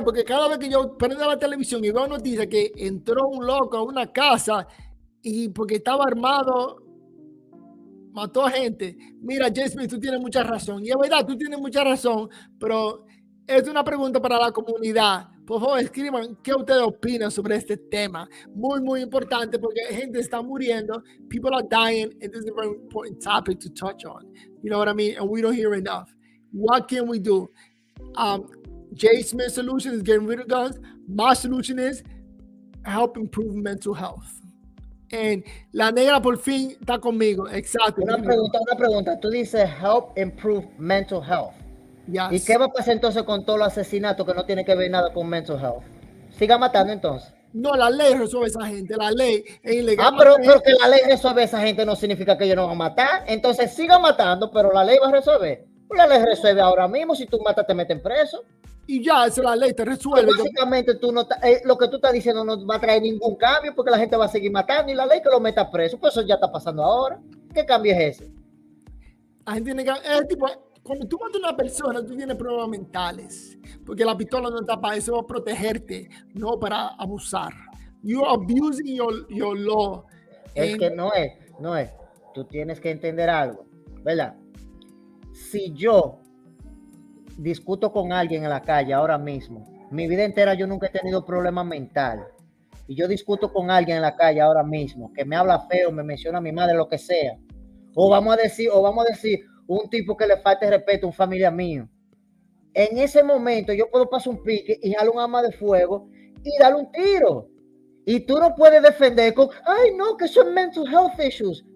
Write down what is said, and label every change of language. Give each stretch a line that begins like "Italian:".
Spanish: Porque cada vez que yo prendo la televisión y veo noticias que entró un loco a una casa y porque estaba armado mató a gente. Mira, Jasmine, tú tienes mucha razón. Y es verdad, tú tienes mucha razón, pero es una pregunta para la comunidad. Por favor, escriban qué ustedes opinan sobre este tema. Muy, muy importante porque gente está muriendo.
English: People are dying. And this is a very important topic to touch on. You know what I mean? And we don't hear enough. What can we do? Jay Smith's solution is getting rid of guns. My solution is help improve mental health.
Spanish: And la negra por fin está conmigo. Exacto. Una pregunta. Tú dices
English: help improve mental health. Yes.
Spanish: ¿Y qué va a pasar entonces con todos los asesinatos que no tienen que ver nada con
English: mental health?
Spanish: Siga matando entonces. No, la ley resuelve a esa gente. La ley es ilegal. Pero que la ley resuelve a esa gente no significa que ellos no van a matar. Entonces siga matando, pero la ley va a resolver. La ley resuelve ahora mismo. Si tú matas, te meten preso. Y ya, esa es la ley, te resuelve. Básicamente, lo que tú estás diciendo no va a traer ningún cambio porque la gente va a seguir matando y la ley que lo meta preso. Pues eso ya está pasando ahora. ¿Qué cambio es ese? La gente tiene que... tipo, cuando tú matas a una persona, tú tienes problemas mentales. Porque la pistola no está para eso, va a protegerte, no para abusar.
English: You are abusing your law.
Spanish: Es que no es. Tú tienes que entender algo, ¿verdad? Si yo discuto con alguien en la calle ahora mismo, mi vida entera yo nunca he tenido problemas mentales, y yo discuto con alguien en la calle ahora mismo que me habla feo, me menciona a mi madre, lo que sea, o vamos a decir un tipo que le falte respeto a un familiar mío, en ese momento yo puedo pasar un pique y jalar un arma de fuego y darle un tiro, y tú no puedes defender con, ay no, que son
English: mental health issues.